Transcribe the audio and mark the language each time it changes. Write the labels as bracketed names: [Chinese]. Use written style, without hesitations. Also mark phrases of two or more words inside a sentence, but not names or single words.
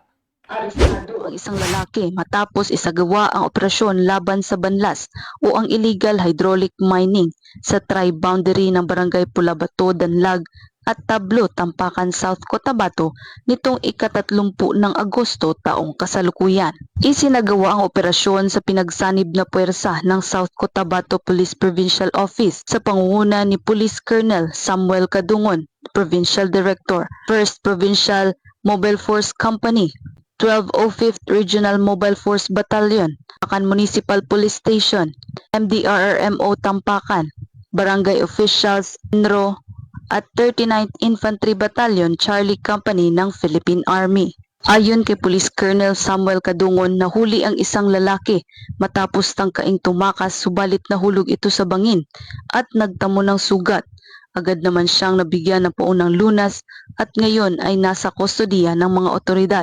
[Filipino] Arestado ang isang lalaki matapos isagawa ang operasyon laban sa banlas o ang [English] illegal hydraulic mining [Filipino] sa tri-boundary ng Barangay Pulabato, Danlag at Tablo, Tampakan, South Cotabato nitong ika-30 ng Agosto taong kasalukuyan. Isinagawa ang operasyon sa pinagsanib na puwersa ng South Cotabato Police Provincial Office sa pangunguna ni Police Colonel Samuel Kadungon, Provincial Director, 1st Provincial Mobile Force Company, 1205th Regional Mobile Force Battalion, Tampakan Municipal Police Station, MDRRMO Tampakan, Barangay Officials, INRO, at 39th Infantry Battalion Charlie Company ng Philippine Army. Ayon kay Police Colonel Samuel Kadungon, nahuli ang isang lalaki matapos tangkaing tumakas subalit nahulog ito sa bangin at nagtamo ng sugat. Agad naman siyang nabigyan ng paunang lunas at ngayon ay nasa kustodiya ng mga otoridad.